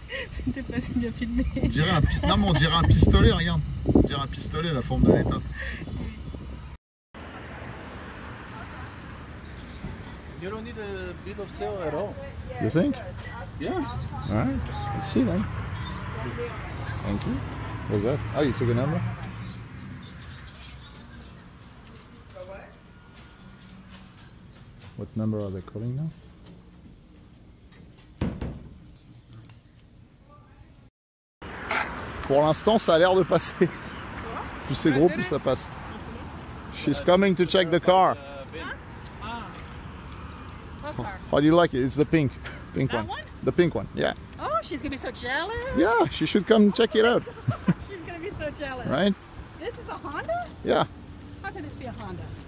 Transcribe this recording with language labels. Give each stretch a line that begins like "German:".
French: C'était pas si bien filmé. Non mais on dirait un pistolet, regarde. On dirait un pistolet, la forme de l'état.
English: You don't need a bill of sale at all. You think? Yeah. Alright, let's see then. Thank you. What's that? Oh, you took a number? What number are they calling now?
French: Pour l'instant, ça a l'air de passer. Plus c'est gros, plus ça passe.
English: She's coming to check the car. How do you like it? It's the pink one. The pink one, yeah. Oh, she's gonna be so jealous. Yeah, she should come check it out. She's gonna be so jealous. Right? This is a Honda? Yeah, How can this be a Honda?